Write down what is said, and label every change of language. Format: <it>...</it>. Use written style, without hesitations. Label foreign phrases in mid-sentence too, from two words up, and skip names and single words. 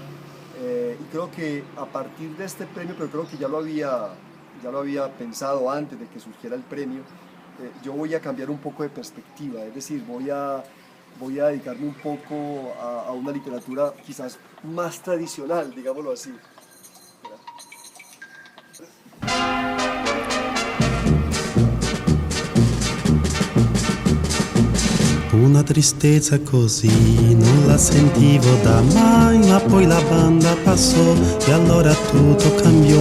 <es>Y creo que a partir de este premio, pero creo que ya lo había pensado antes de que surgiera el premio, yo voy a cambiar un poco de perspectiva, es decir, voy a dedicarme un poco a una literatura quizás más tradicional, digámoslo así.</es> <it>Una tristezza così non la sentivo da mai, ma poi la banda passò e allora tutto cambiò.</it>